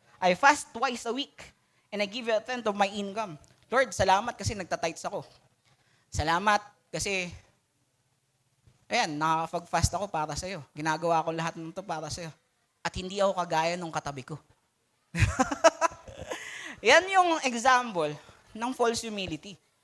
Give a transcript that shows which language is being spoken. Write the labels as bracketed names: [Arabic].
[English] I fast twice a week and I give you a tenth of my income. [Filipino] Lord, salamat kasi nagtatights ako. Salamat kasi ayan, nakakapag-fast ako para sa iyo. Ginagawa ko lahat ng 'to para sa iyo. At hindi ako kagaya ng katabi ko. Yan yung example ng false humility.